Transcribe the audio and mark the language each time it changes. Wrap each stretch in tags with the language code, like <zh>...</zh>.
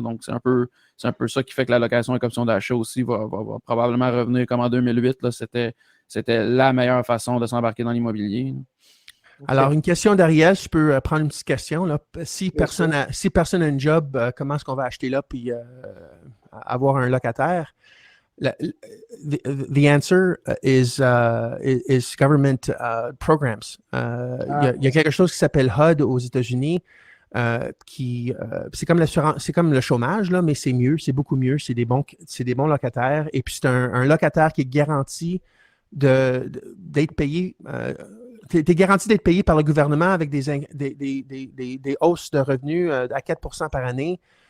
<fr>Donc, c'est un peu ça qui fait que la location et option d'achat aussi va probablement revenir comme en 2008. Là, c'était la meilleure façon de s'embarquer dans l'immobilier.</fr> <en>Okay.</en> <fr>Alors, une question d'Ariel, je peux prendre une petite question. Là. Si personne a un job, comment est-ce qu'on va acheter là puis avoir un locataire?</fr> <en>The answer is government programs.</en> <fr>Il y a quelque chose qui s'appelle HUD aux États-Unis, c'est comme l'assurance, c'est comme le chômage, là, mais c'est mieux, c'est beaucoup mieux, c'est des bons locataires. Et puis c'est un locataire qui est garanti d'être payé. Tu es garanti d'être payé par le gouvernement avec des hausses de revenus à 4% par année.</fr>